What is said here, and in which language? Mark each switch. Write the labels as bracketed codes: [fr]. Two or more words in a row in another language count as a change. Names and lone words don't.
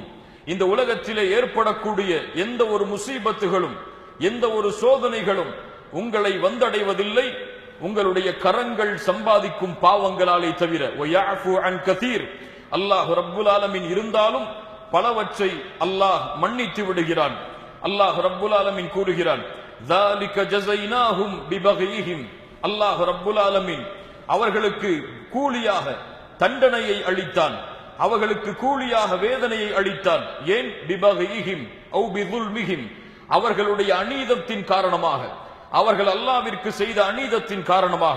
[ta] இந்த உலகத்திலே ஏற்படக்கூடிய எந்த ஒரு முசீபத்துகளும் எந்த ஒரு சோதனைகளும் உங்களை வந்தடைவதில்லை உங்களுடைய கரங்கள் சம்பாதிக்கும் பாவங்களாலே தவிர. [ar] ويعفو عن كثير. الله رب العالمين [ta] இருந்தாலும் பலவற்றை அல்லாஹ் மன்னித்து விடுகிறான். [ar] الله رب العالمين [ta] கூறுகிறான், [ar] ذَلِكَ جَزَيْنَاهُمْ بِبَغْيِهِمْ. الله رب العالمين [ta] அவர்களுக்கு கூலியாக தண்டனையை அளித்தான், அவர்களுக்கு கூலியாக வேதனையை அளித்தான். ஏன்? [ar] ببغيهم أو بظلمهم, [ta] அவர்களுடைய அநீதத்தின் காரணமாக, அவர்கள் அல்லாஹ்விற்கு செய்த அநீதத்தின் காரணமாக.